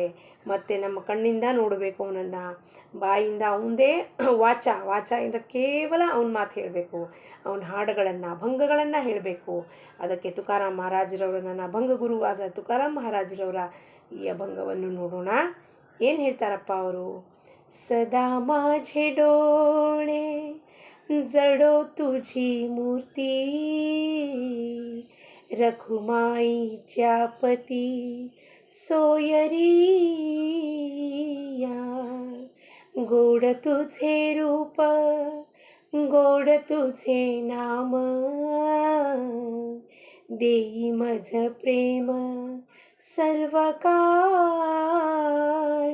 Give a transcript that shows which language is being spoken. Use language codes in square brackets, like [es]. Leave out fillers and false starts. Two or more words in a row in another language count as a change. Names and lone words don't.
[kn] ಮತ್ತು ನಮ್ಮ ಕಣ್ಣಿಂದ ನೋಡಬೇಕು ಅವನನ್ನು, ಬಾಯಿಂದ ಅವನದೇ ವಾಚಾಯಿಂದ ಕೇವಲ ಅವನ ಮಾತು ಹೇಳಬೇಕು, ಅವನ ಹಾಡುಗಳನ್ನು ಅಭಂಗಗಳನ್ನು ಹೇಳಬೇಕು. ಅದಕ್ಕೆ ತುಕಾರಾಮ್ ಮಹಾರಾಜರವರ, ನನ್ನ ಅಭಂಗ ಗುರುವಾದ ತುಕಾರಾಮ್ ಮಹಾರಾಜರವರ ಈ ಅಭಂಗವನ್ನು ನೋಡೋಣ. ಏನು ಹೇಳ್ತಾರಪ್ಪ ಅವರು? [mr] ಸದಾ माझे डोळे जडो तुझी मूर्ती, रखुमाईच्या पती सोयरिया. गोड तुझे रूप गोड तुझे नाम, देई मज प्रेम सर्वकाळ.